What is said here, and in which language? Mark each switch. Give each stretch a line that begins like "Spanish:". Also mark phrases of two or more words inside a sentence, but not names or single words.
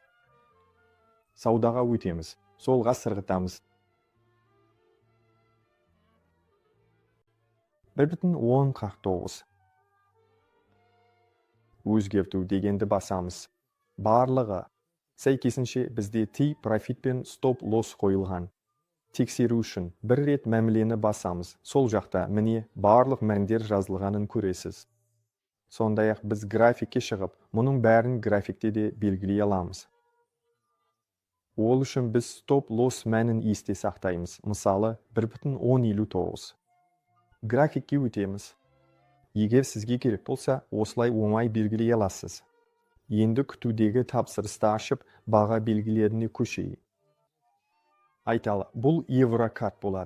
Kazakh: Саудаға өтеміз, солға сырғытамыз. 1,1049. Өзгерту дегенді басамыз. Барлығы. Сәйкесінше бізде
English: take profit
Kazakh: пен
English: stop loss
Kazakh: қойылған. Тексеру үшін бір рет мәмілені басамыз. Сол жақта міне барлық мәндер жазылғанын көресіз. Сондай-ақ біз графикке шығып, мұның бәрін графикте де белгілей аламыз. Ол үшін біз
English: stop loss
Kazakh: мәнін есте сақтаймыз. Мысалы 1,1059. Графикке өтеміз. Егер сізге керек болса, осылай оңай белгілей аласыз. Енді күтудегі тапсырысты ашып, баға белгілеріне көшейік. Айталы, бұл еврокарт болады.